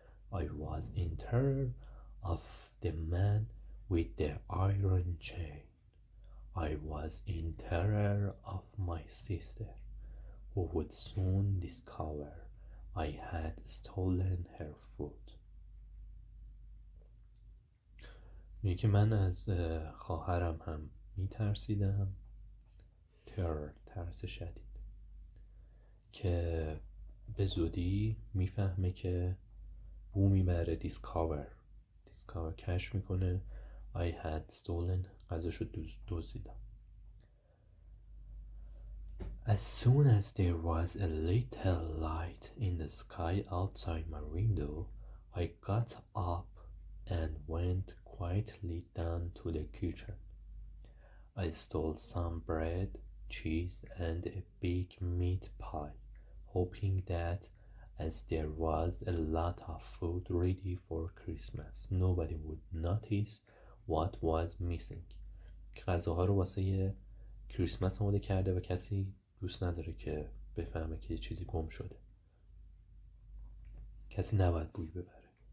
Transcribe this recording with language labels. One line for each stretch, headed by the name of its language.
English: I was in terror of the man with the iron chain. I was in terror of my sister, who would soon discover I had stolen her food.
Persian: میگه که من از خواهرم هم میترسیدم، ترس شدید، که به زودی میفهمه که بو میبره، دیسکاور کشف میکنه
English: I had stolen،
Persian: غذاشو دزدیدم.
English: As soon as there was a little light in the sky outside my window, I got up and went quietly down to the kitchen. I stole some bread, cheese, and a big meat pie, hoping that as there was a lot of food ready for Christmas, nobody would notice what was missing.
Persian: غذاها رو واسه کریسمس آماده کرده و کسی دوست نداره که بفهمه که چیزی گم شده. کسی نباید بوی ببره.